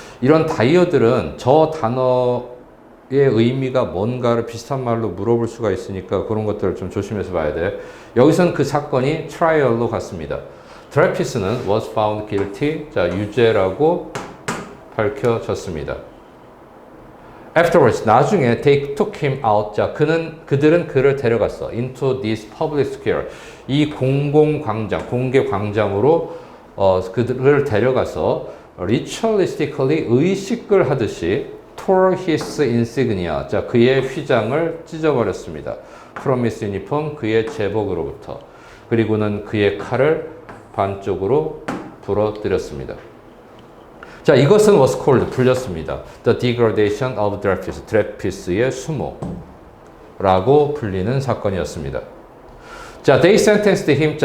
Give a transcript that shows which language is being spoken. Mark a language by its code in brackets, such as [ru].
[ko] 이런 다이어들은 저 단어의 의미가 뭔가를 비슷한 말로 물어볼 수가 있으니까 그런 것들을 좀 조심해서 봐야 돼. 여기서는 그 사건이 트라이얼로 갔습니다. 드레피스는 [en] was found guilty, [ko] 자, 유죄라고 밝혀졌습니다. [en] Afterwards, [ko] 나중에 [en] they took him out. [ko] 자, 그들은 그를 데려갔어. [en] Into this public square. [ko] 이 공개 광장으로 그들을 데려가서 [en] ritualistically [ko] 의식을 하듯이 [en] tore his insignia. [ko] 자, 그의 휘장을 찢어버렸습니다. [en] From his uniform, [ko] 그의 제복으로부터. 그리고는 그의 칼을 반쪽으로 부러뜨렸습니다. 자, 이것은 [en] was called, [ko] 불렸습니다. [en] The degradation of Dreyfus, [ko] 드레피스의 수모라고 불리는 사건이었습니다. 자, [en] they sentenced him.